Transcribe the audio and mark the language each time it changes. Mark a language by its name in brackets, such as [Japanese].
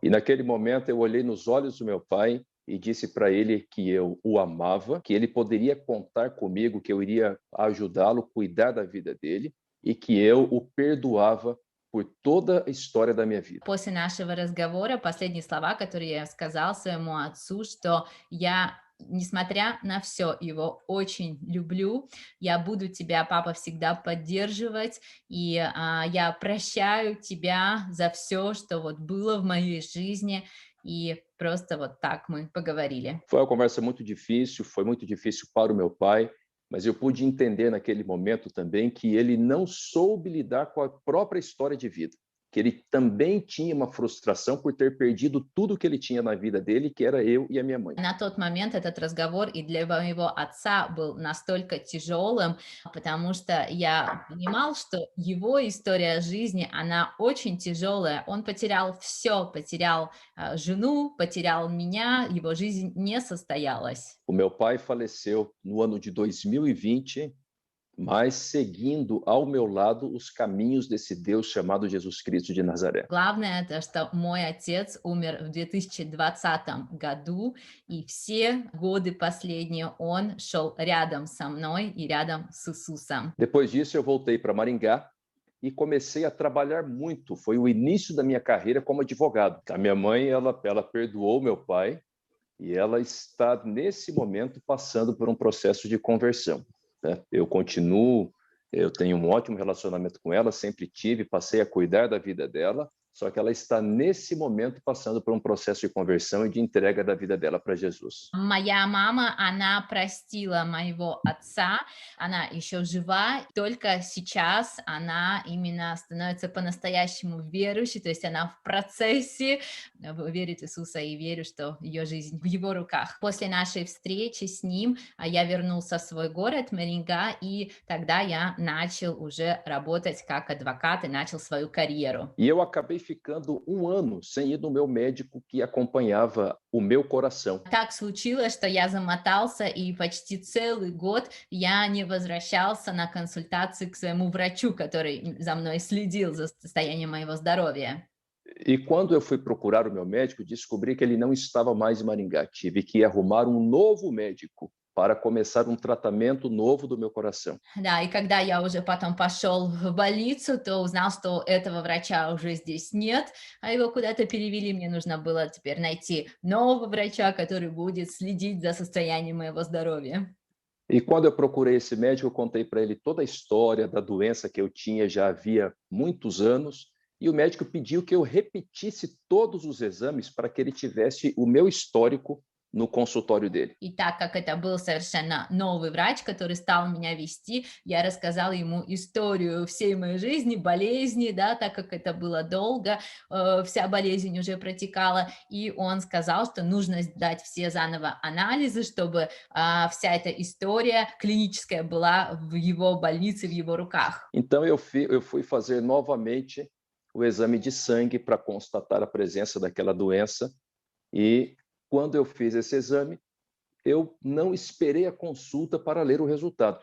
[Portuguese] E naquele momento eu olhei nos olhos do meu pai e disse para ele que eu o amava, que ele poderia contar comigo, que eu iria ajudá-lo, cuidar da vida dele e que eu o perdoava por toda a história da minha vida. [Russian] После нашего разговора последние слова, которые я сказал своему отцу, что я, несмотря на все, его очень люблю, я буду тебя, папа, всегда поддерживать, и я прощаю тебя за все, что вот было в моей жизни, и просто вот так мы поговорили. [Portuguese] Foi uma conversa muito difícil, foi muito difícil para o meu pai, mas eu pude entender naquele momento também que ele não soube lidar com a própria história de vida, que ele também tinha uma frustração por ter perdido tudo que ele tinha na vida dele, que era eu e a minha mãe. [Russian] На тот момент этот разговор и для моего отца был настолько тяжелым, потому что я понимал, что его история жизни, она очень tijolая. Он потерял все, потерял жену, потерял меня, его жизнь не состоялась. [Portuguese] O meu pai faleceu no ano de 2020, mas seguindo ao meu lado os caminhos desse Deus chamado Jesus Cristo de Nazaré. [Russian] Главное, это что мой отец умер в 2020 году, и все годы последние он шел рядом со мной и рядом с Иисусом. [Portuguese] Depois disso, eu voltei para Maringá e comecei a trabalhar muito. Foi o início da minha carreira como advogado. A minha mãe, ela perdoou meu pai e ela está, nesse momento, passando por um processo de conversão. Eu continuo, eu tenho um ótimo relacionamento com ela, sempre tive, passei a cuidar da vida dela, só que ela está, nesse momento, passando por um processo de conversão e de entrega da vida dela para Jesus. [Russian] Моя мама, она простила моего отца, она еще жива, только сейчас она именно становится по-настоящему верующей, то есть она в процессе верит в Иисуса и верю, что ее жизнь в его руках. После нашей встречи с ним я вернулся в свой город Маринга, и тогда я начал уже работать как адвокат и начал свою карьеру. [Portuguese] E eu acabei ficando um ano sem ir no meu médico que acompanhava o meu coração. [Russian] Так случилось, что я замотался, и почти целый год я не возвращался на консультации к своему врачу, который за мной следил за состоянием моего здоровья. [Portuguese] E quando eu fui procurar o meu médico, descobri que ele não estava mais em Maringá. Tive que arrumar um novo médico para começar um tratamento novo do meu coração. [Russian] Да, и когда я уже потом пошел в больницу, то узнал, что этого врача уже здесь нет, а его куда-то перевели. Мне нужно было теперь найти нового врача, который будет следить за состоянием моего здоровья. [Portuguese] E quando eu procurei esse médico, eu contei para ele toda a história da doença que eu tinha já havia muitos anos, e o médico pediu que eu repetisse todos os exames para que ele tivesse o meu histórico no consultório dele. [Russian] И так как это был совершенно новый врач, который стал меня вести, я рассказала ему историю всей моей жизни, болезни, да, так как это было долго, вся болезнь уже протекала, и он сказал, что нужно сдать все заново анализы, чтобы вся эта история клиническая была в его больнице, в его руках. [Portuguese] Então eu fui fazer novamente o exame de sangue para constatar a presença daquela doença, e quando eu fiz esse exame, eu não esperei a consulta para ler o resultado.